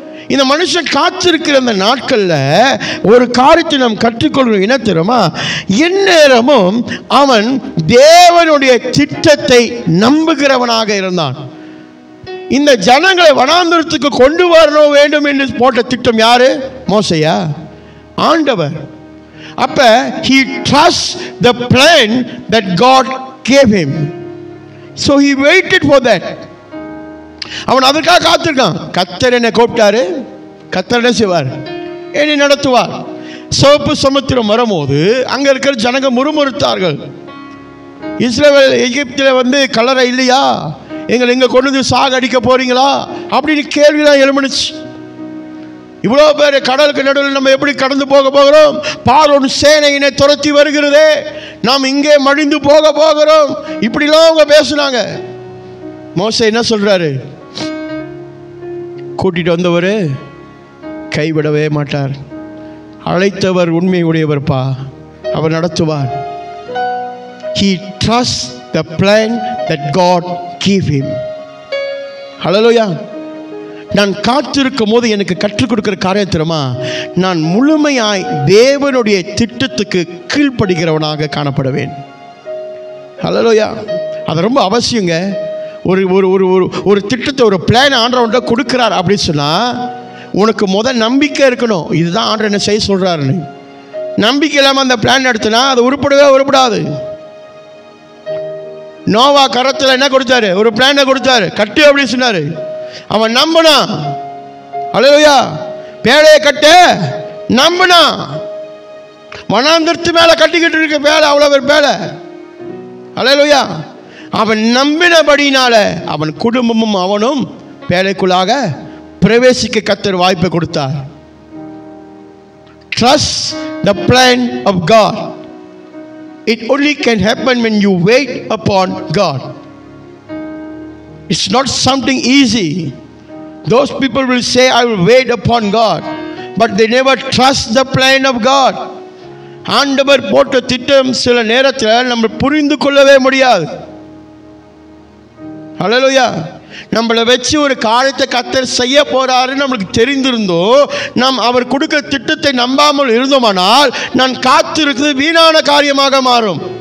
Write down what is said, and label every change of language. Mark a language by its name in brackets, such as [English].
[Tamil] இந்த மனுஷன் காத்திருக்கிற அந்த நாட்களில் ஒரு காரியத்தை நாம் கற்றுக்கொள்கிறோம். என்ன தெரியுமா? எந்நேரமும் அவன் தேவனுடைய திட்டத்தை நம்புகிறவனாக இருந்தான். இந்த ஜனங்களை வனாந்தரத்துக்கு கொண்டு வர வேண்டும் என்று போட்ட திட்டம் யாரு? மோசையா? ஆண்டவர். [English] அப்ப he trusts the plan that God gave him, so he waited for that. [Tamil] அவன் அதற்காக காத்திருக்கான். கர்த்தர் என்னை கூப்பிட்டாரு, கர்த்தர் என்ன செய்வார்? என்னை நடத்துவார். சிவப்பு சமுத்திரம் வரும்போது அங்க இருக்கிற ஜனங்க முறுமுறுத்தார்கள். இஸ்ரவேல் எகிப்தில் வந்து கலரை இல்லையா, எங்களை இங்கே கொண்டு வந்து சாக அடிக்க போறீங்களா அப்படின்னு கேள்விலாம் எழுமணிச்சு. இவ்வளோ பேர் கடலுக்கு நடுவில் நம்ம எப்படி கடந்து போகிறோம்? பார்வோன் சேனையினை துரத்தி வருகிறதே, நாம் இங்கே மடிந்து போகிறோம், இப்படிலாம் அவங்க பேசுனாங்க. மோசே என்ன சொல்றாரு? கூட்டிட்டு வந்தவர் கைவிடவே மாட்டார். அழைத்தவர் உண்மை உடையவர்ப்பா, அவர் நடத்துவார். [English] He trusts the plan that God gave him. [Tamil] ஹல்லேலூயா. நான் காத்திருக்கும் போது எனக்கு கற்றுக் கொடுக்கிற காரியம் தெரியுமா? நான் முழுமையாய் தேவனுடைய திட்டத்துக்கு கீழ்ப்படுகிறவனாக காணப்படுவேன். ஹல்லேலூயா. அது ரொம்ப அவசியங்க. ஒரு ஒரு ஒரு ஒரு திட்டத்தை, ஒரு பிளான் ஆண்டவன்கிட்ட கொடுக்குறார் அப்படின்னு சொன்னால் உனக்கு முதல் நம்பிக்கை இருக்கணும். இதுதான் ஆண்டவர் என்ன செய்ய சொல்கிறாருன்னு. நம்பிக்கை இல்லாமல் அந்த பிளான் எடுத்துனா அது உருப்படாது. நோவா கரத்தில் என்ன கொடுத்தாரு? ஒரு பிளானை கொடுத்தாரு, கட்டு அப்படின்னு சொன்னாரு. அவன் நம்பினான். அல்லேலூயா. பேழையை கட்ட நம்பினான். வனாந்தரத்து மேலே கட்டிக்கிட்டு இருக்க பேழை, அவ்வளோ ஒரு பேழை. அல்லேலூயா. அவன் நம்பினபடினால அவன் குடும்பமும் அவனும் பேழைக்குள்ளாக பிரவேசிக்க கர்த்தர் வாய்ப்பை கொடுத்தார். [English] Trust the plan of God. It only can happen when you wait upon God. It's not something easy. Those people will say, I will wait upon God, but they never trust the plan of God. [Tamil] ஆண்டவர் போட்ட திட்டம் சில நேரத்தில் நம்ம புரிந்து கொள்ளவே முடியாது. ஹல்லேலூயா. நம்மளை வச்சு ஒரு காரியத்தை கர்த்தர் செய்ய போறாருன்னு நம்மளுக்கு தெரிந்திருந்தோ, நாம் அவர் கொடுக்கிற திட்டத்தை நம்பாமல் இருந்தோமானால் நான் காத்திருக்கிறது வீணான காரியமாக மாறும்.